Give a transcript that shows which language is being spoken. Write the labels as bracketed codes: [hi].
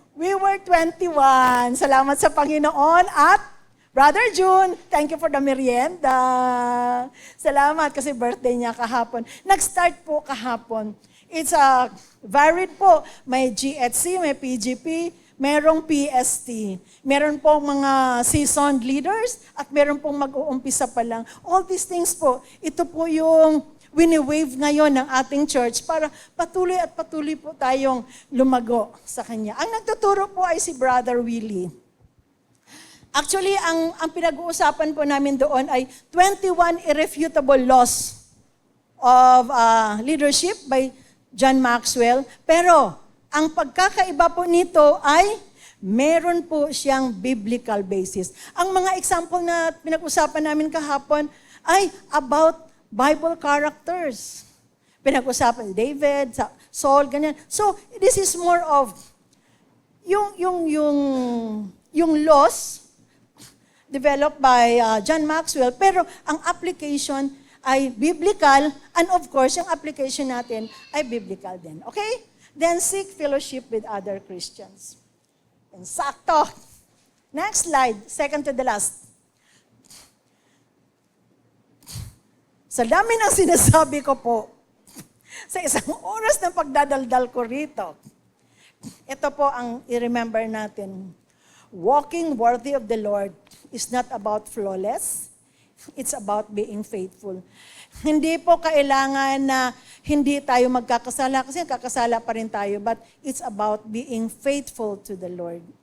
[en] We were 21. [tl] Salamat sa Panginoon at [en] Brother June, thank you for the merienda. [tl] Salamat kasi birthday niya kahapon. Nag-start po kahapon. [en] It's varied po. [tl] May GHC, may PGP, merong PST. Meron pong mga seasoned leaders at meron pong mag-uumpisa pa lang. [en] All these things [tl] po, ito po yung wini-wave ngayon ng ating church para patuloy at patuloy po tayong lumago sa Kanya. Ang nagtuturo po ay si Brother Willie. Actually, ang pinag-uusapan po namin doon ay 21 irrefutable laws of leadership by John Maxwell. Pero, ang pagkakaiba po nito ay meron po siyang biblical basis. Ang mga example na pinag-usapan namin kahapon ay about Bible characters. Pinag-usapan David, Saul, ganyan. [en] So, this is more of yung laws developed by John Maxwell, pero ang application ay biblical, and of course, [tl] yung application natin ay biblical din. [en] Okay? Then seek fellowship with other Christians. And sakto. Next slide, second to the last. [tl] Sa dami ng sinasabi ko po, sa isang oras na pagdadaldal ko rito, ito po ang i-remember natin. [en] Walking worthy of the Lord is not about flawless. It's about being faithful. [tl] Hindi po kailangan na hindi tayo magkakasala kasi kakasala pa rin tayo, [en] but it's about being faithful to the Lord.